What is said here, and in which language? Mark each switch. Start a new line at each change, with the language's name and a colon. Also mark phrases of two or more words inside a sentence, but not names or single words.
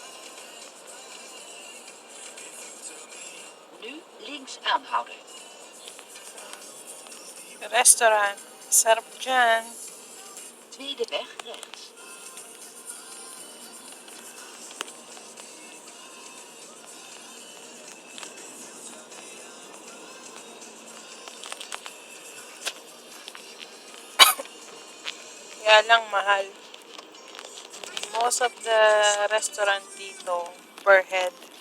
Dutch: Nu links aanhouden.
Filipino: Restaurant. Sarap dyan.
Dutch: Tweede weg rechts.
Filipino: Kaya lang mahal.
English: Most of the restaurant dito per head.